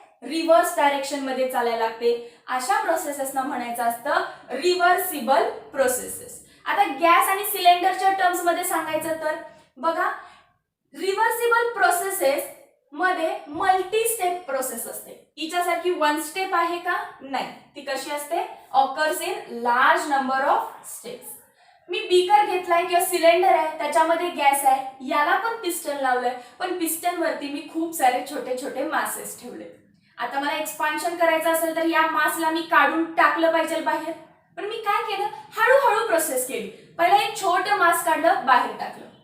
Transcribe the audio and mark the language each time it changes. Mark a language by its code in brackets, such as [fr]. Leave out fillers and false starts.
[mr] Reverse direction मध्ये चालायला लागते. अशा प्रोसेसेसना म्हणायचं असतं रिव्हर्सिबल प्रोसेसेस. आता गॅस आणि सिलेंडरच्या टर्म्स मध्ये सांगायचं तर बघा रिव्हर्सिबल प्रोसेसेस मध्ये मल्टी स्टेप प्रोसेस असते. हिच्यासारखी वन स्टेप आहे का? नाही. ती कशी असते? [en] Occurs in large number of steps. [mr] मी beaker घेतलाय किंवा सिलेंडर आहे, त्याच्यामध्ये गॅस आहे, याला पण पिस्टन लावलंय, पण पिस्टन वरती मी खूप सारे छोटे छोटे मासेस ठेवले. आता मला एक्सपान्शन करायचं असेल तर या मासला मी काढून टाकलं पाहिजे बाहेर. पण मी काय केलं? हळूहळू प्रोसेस केली. पहिला एक छोटं मास काढलं, बाहेर टाकलं.